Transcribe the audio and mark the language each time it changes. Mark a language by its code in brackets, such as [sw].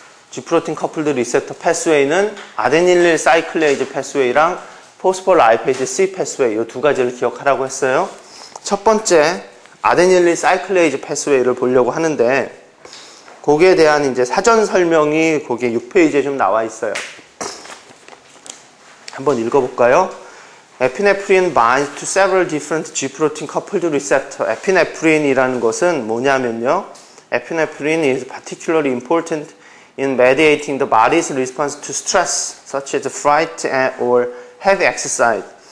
[ko] G프로틴 커플드 리셉터 패스웨이는 아데닐릴 사이클레이즈 패스웨이랑 포스폴 라이페이즈 C 패스웨이 이 두 가지를 기억하라고 했어요. 첫 번째 아데닐릴 사이클레이즈 패스웨이를 보려고 하는데 거기에 대한 이제 사전 설명이 거기에 6페이지에 좀 나와 있어요. 한번 읽어볼까요? [en] 에피네프린 binds to several different G-protein coupled receptor. [ko] 에피네프린이라는 것은 뭐냐면요. [en] 에피네프린 is particularly important in mediating the body's response to stress, such as fright or heavy exercise.